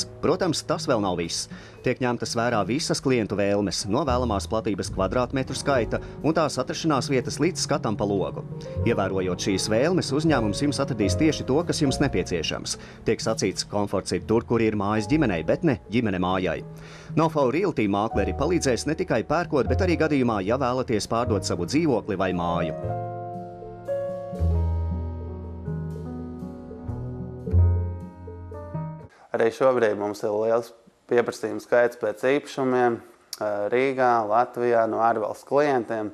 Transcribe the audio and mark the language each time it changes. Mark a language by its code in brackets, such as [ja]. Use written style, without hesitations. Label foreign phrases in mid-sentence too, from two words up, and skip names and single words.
[lv] Protams, tas vēl nav viss. Tiek ņemtas vērā visas klientu vēlmes, no vēlamās platības kvadrātmetru skaita un tās atrašanās vietas līdz skatam pa logu. Ievērojot šīs vēlmes, uzņēmums jums atradīs tieši to, kas jums nepieciešams. Tiek sacīts, komforts ir tur, kur ir mājas ģimenei, bet ne ģimene mājai. Know-How Realty mākleri palīdzēs ne tikai pērkot, bet arī gadījumā, ja vēlaties pārdot savu dzīvokli vai māju. Arī šobrīd mums ir liels pieprasījums skaits pēc īpašumiem Rīgā, Latvijā, no ārvalstu klientiem.